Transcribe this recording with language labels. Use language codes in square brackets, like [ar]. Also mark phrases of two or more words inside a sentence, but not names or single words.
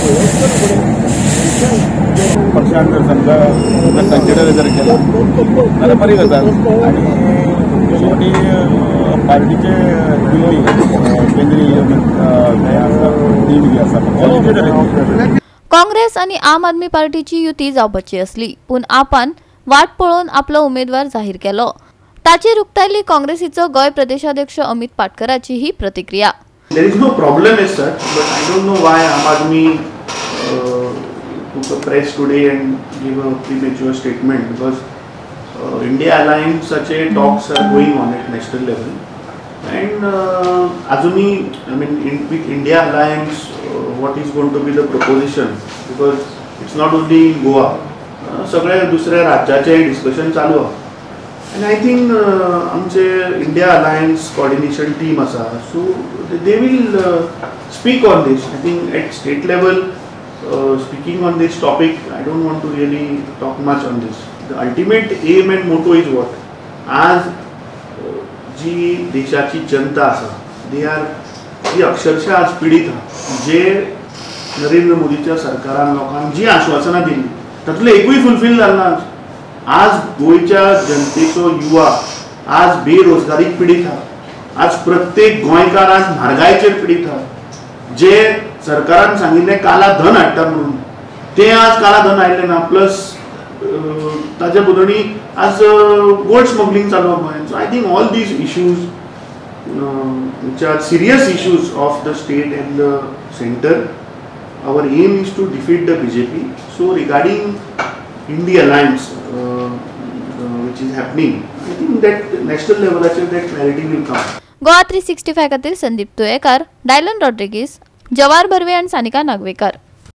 [kok] पक्षान जर समजा कन्सिडर जर केला जाल्यार बरी गजाल आनी शेवटी पार्टीचे दिल्ली केंद्रीय हें आसा टीम जी आसा पक्षाची काँग्रेस आणि आम आदमी पार्टीची युती जावपाची असली पूण आपान वाट पळोवन आपलो उमेदवार जाहीर केलो. ताचेर उक्तायली काँग्रेसीचो गोंय प्रदेशाध्यक्ष अमित पाटकराची ही प्रतिक्रिया. [en] There is no problem as such, but I don't know why Aam Aadmi took a press today and gave a premature statement because India Alliance such a talks are going on at national level and Azuni, I mean with India Alliance what is going to be the proposition because it's not only in Goa, [kok] सगळ्या दुसऱ्या राज्याचे डिस्कशन चालू आहा. [en] And I think आमचे India Alliance coordination team asa, so they will speak on this. I think at state level, speaking on this topic, I don't want to really talk much on this. The ultimate aim and motto is what? [kok] आज जी देशाची जनता आसा, [en] they are [kok] जी अक्षरशः आज पीडित आहा, जे नरेंद्र मोदीच्या सरकारान लोकांक जी आश्वासनां दिली तातूंतले एकूय फुलफील जालना. आज गोयच्या जनतेचो युवा आज बेरोजगारीक पीडित आहा. आज प्रत्येक गोंयकार आज म्हारगायेचेर पीडित आहा. जे सरकारान सांगिल्लें [hi] काला धन [kok] हाडटा म्हणून तें आज [hi] काला धन [kok] हाडलें ना. प्लस ताच्या बदली आज [en] gold smuggling [kok] चालू आहा गोंयांत. [en] so I think all these issues which are serious issues of the state and the center, our aim is to defeat the BJP. So regarding India Alliance which is happening, I think that national level that clarity will come. [kok] गोवा 365 खातीर संदीप तुयेकार, डायलन रॉड्रिगीस, जवार बर्वे आणि सानिका नागवेकर.